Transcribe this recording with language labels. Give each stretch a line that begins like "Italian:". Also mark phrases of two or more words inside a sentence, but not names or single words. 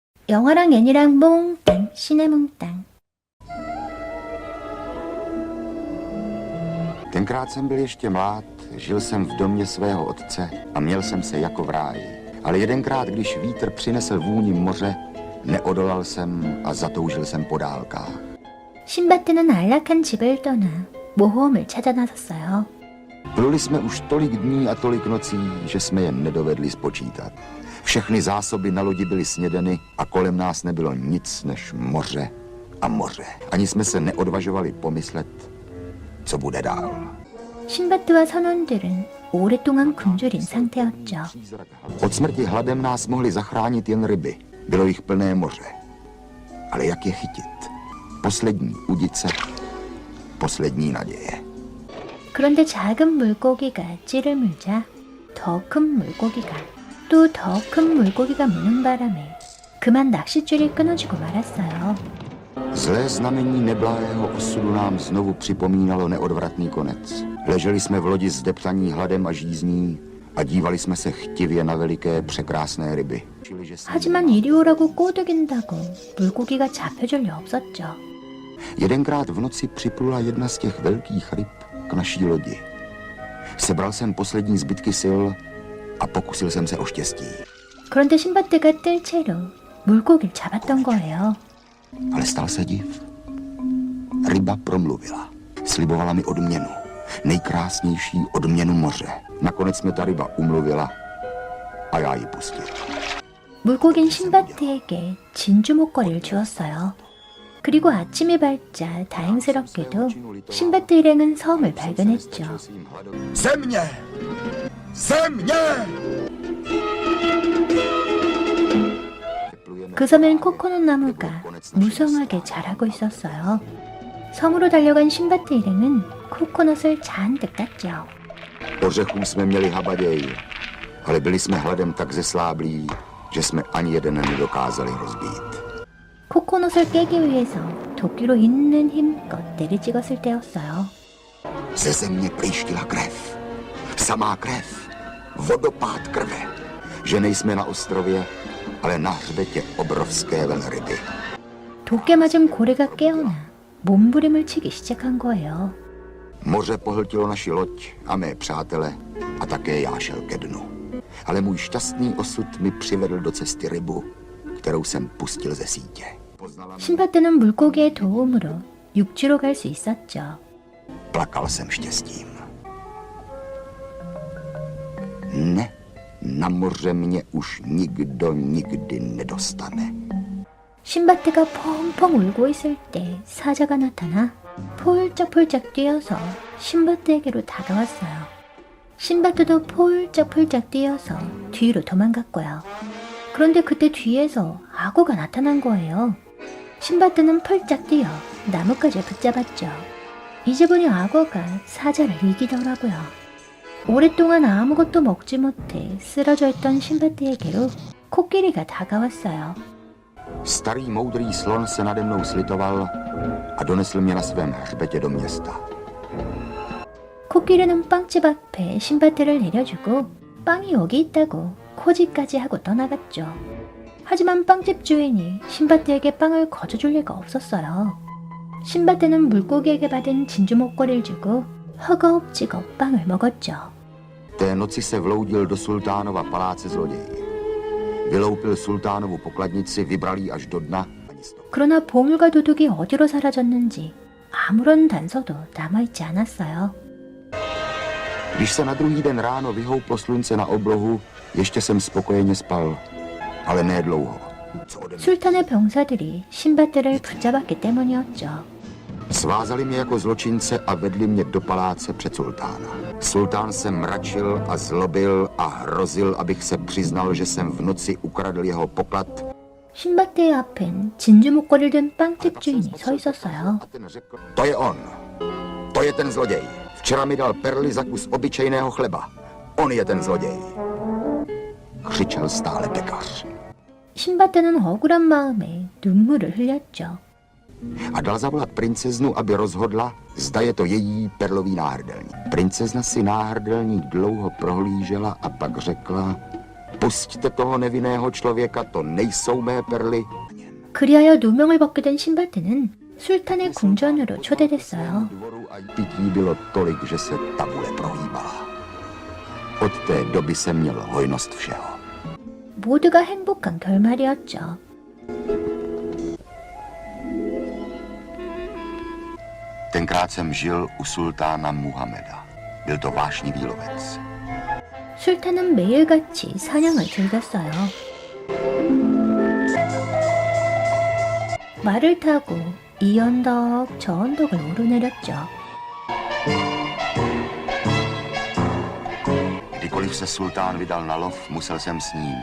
Korean: 영화랑 애니랑 몽땅 시네몽땅.
Czech: Tenkrát jsem byl ještě mlád, žil jsem v domě svého otce a měl jsem se jako v ráji. Ale jedenkrát, když vítr přinesl vůni moře, neodolal jsem a zatoužil jsem po dálkách.
Korean: 신바트는 안락한 집을 떠나 모험을 찾아 나섰어요.
Czech: Pluli jsme už tolik dní a tolik nocí, že jsme je nedovedli spočítat. Všechny zásoby na lodi byly snědeny a kolem nás nebylo nic než moře a moře. Ani jsme se neodvažovali pomyslet, co bude dál.
Korean: 신바트와 선원들은 오랫동안 굶주린 상태였죠.
Czech: Od smrti hladem nás mohly zachránit jen ryby. Bylo jich plné moře. Ale jak je chytit? Poslední udice, poslední naděje.
Korean: 그런데 작은 물고기가 찌를 물자 더 큰 물고기가 또 더 큰 물고기가 무는 바람에 그만 낚싯줄이 끊어지고 말았어요.
Czech: Zlé znamení neblahého osudu nám znovu připomínalo neodvratný konec. Leželi jsme v lodi zdeptaní hladem a žízní a dívali jsme se chtivě na veliké překrásné ryby.
Korean: 하지만 이리 오라고 꼬드긴다고 물고기가 잡혀줄 리 없었죠.
Czech: Jedenkrát v noci připlula jedna z těch velkých ryb k naší lodi. Sebral jsem poslední zbytky sil a pokusil jsem se o štěstí.
Korean: 그런데 신바트가 뜰 채로 물고기를 잡았던 거예요.
Czech: Ale stal se div. Ryba promluvila. Slibovala mi odměnu. Nejkrásnější odměnu moře. Nakonec mě ta ryba umluvila a já ji pustil.
Korean: 물고기는 신바트에게 진주 목걸이를 주었어요. 그리고 아침이 밝자 다행스럽게도 신바트 일행은 섬을 발견했죠.
Czech: Země! Země!
Korean: 그 섬엔 코코넛 나무가 무성하게 자라고 있었어요. 섬으로 달려간 신바트 일행은 코코넛을 잔뜩 땄죠.
Czech: Ořechů jsme měli habaděj, ale byli jsme hladem tak zesláblí, že jsme ani jeden nedokázali rozbít.
Korean: 코코넛을 깨기 위해서 도끼로 있는 힘껏 내리찍었을 때였어요.
Czech: Ze země plíštila krev. Samá krev. Vodopád krve. Že nejsme na ostrově, ale na hřbetě obrovské velryby.
Korean: 도끼 맞은 고래가 깨어나 몸부림을 치기 시작한 거예요.
Czech: Moře pohltilo naši loď a mé přátele a také já šel ke dnu. Ale můj šťastný osud mi přivedl do cesty rybu, kterou jsem pustil ze sítě.
Korean: 신바트는 물고기의 도움으로 육지로 갈 수 있었죠.
Czech: Plakal jsem štěstím. Ne, na moře mě už nikdo nikdy nedostane.
Korean: 신바트가 펑펑 울고 있을 때 사자가 나타나 폴짝폴짝 뛰어서 신바트에게로 다가왔어요. 신바트도 폴짝폴짝 뛰어서 뒤로 도망갔고요. 그런데 그때 뒤에서 악어가 나타난 거예요. 신바트는 펄짝 뛰어 나뭇가지를 붙잡았죠. 이제 보니 악어가 사자를 이기더라고요. 오랫동안 아무것도 먹지 못해 쓰러져 있던 신바트에게로 코끼리가 다가왔어요.
Czech: Starý moudrý slon se nade mnou slitoval a donesl mě na svém hřbetě do města.
Korean: 코끼리는 빵집 앞에 신바트를 내려주고 빵이 여기 있다고 코지까지 하고 떠나갔죠. 하지만 빵집 주인이 신바트에게 빵을 거저줄 리가 없었어요. 신바트는 물고기에게 받은 진주 목걸이를 주고 허겁지겁 빵을 먹었죠.
Czech: Té noci se vloudil do sultánova paláce zloděj. Vyloupil sultánovu pokladnici, vybral ji až do dna.
Korean: 그러나 보물과 도둑이 어디로 사라졌는지 아무런 단서도 남아있지 않았어요.
Czech: Když se na druhý den ráno vyhouplo slunce na oblohu, ještě jsem spokojeně spal, ale ne dlouho.
Korean: 술탄의 병사들이 신바트를 붙잡았기 때문이었죠.
Czech: Svázali mě jako zločince a vedli mě do paláce před sultána. Sultán se mračil a zlobil a hrozil, abych se přiznal, že jsem v noci ukradl jeho poklad.
Korean: 신바트의 앞엔 진주 목걸이를 든 빵집 주인이 서 있었어요.
Czech: To je on. To je ten zloděj. Včera mi dal perly za kus obyčejného chleba. On je ten zloděj. Křičel stále pekař.
Korean: 신바트는 억울한 마음에 눈물을 흘렸죠.
Czech: A dal zavolat princeznu, aby rozhodla, zda je to její perlový náhrdelník. Princezna si náhrdelník dlouho prohlížela a pak řekla, Pusťte toho nevinného člověka, to nejsou mé perly.
Korean: 그리하여 누명을 벗게 된 신바트는 술탄의 궁전으로 초대됐어요.
Czech: Dvoru a pití bylo tolik, že se tabule prohýbala. Od té doby jsem měl hojnost všeho.
Korean: 모두가 행복한 결말이었죠.
Czech: Tenkrát jsem žil u sultána Muhameda. Byl to vášnivý lovec.
Korean: 술탄은 매일같이 사냥을 즐겼어요. 말을 타고 이 언덕 저 언덕을 오르내렸죠.
Czech: Kdykoliv se sultán vydal na lov, musel jsem s ním.